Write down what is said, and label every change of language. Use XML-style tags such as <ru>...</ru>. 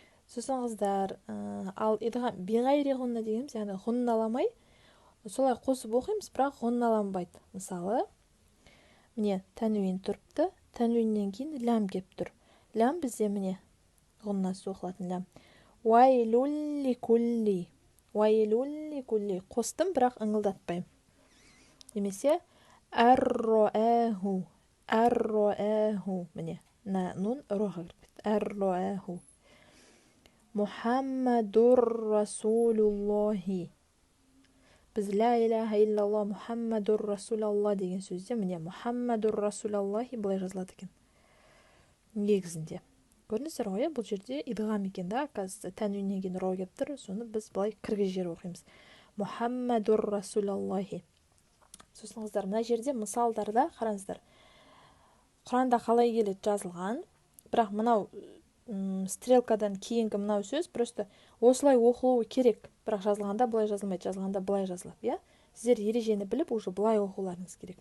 <kk>Сосын қыздар, ал идғам биғайри ғунна дегеніміз, яғни ғунналамай, солай қосып оқимыз, бірақ ғунналанбайды. Мысалы, міне тәнуин тұрыпты, тәнуиннен кейін ләм кеп тұр. Ләм бізде міне ғуннасы оқылатын ләм.</kk> <ar>Уайлулли кулли, уайлулли кулли.</ar> <kk>Қостым, бірақ ыңылдатпаймын. Немесе</kk> <ar>әр-роәху, әр-роәху.</ar> <kk>Міне, нун роға кіріп кетті.</kk> <ar>Әр-роәху. Мухаммадур расулуллахи.</ar> <kk>Біз</kk> <ar>ла иляха иллалла Мухаммадур расулалла</ar> <kk>деген сөзде міне</kk> <ar>Мухаммадур расулаллахи</ar> <kk>былай жазылады екен. Негізінде. Көрдіңіздер ғой, бұл жерде идғам екен да, қазір тәнуиннен кейін ро келіп тұр, соны біз былай кіргізер оқимыз.</kk> <ar>Мухаммадур расулаллахи.</ar> <kk>Сосын қыздар, мына жерде мысалдарда қараңыздар. Құранда қалай келеді жазылған, бірақ мынау стрелкадан кейінгі мынау сөз просто осылай оқылуы керек, бірақ жазылғанда былай жазылмайды, жазылғанда былай жазылады, Сіздер ережені біліп, уже былай оқуларыңыз керек.</kk>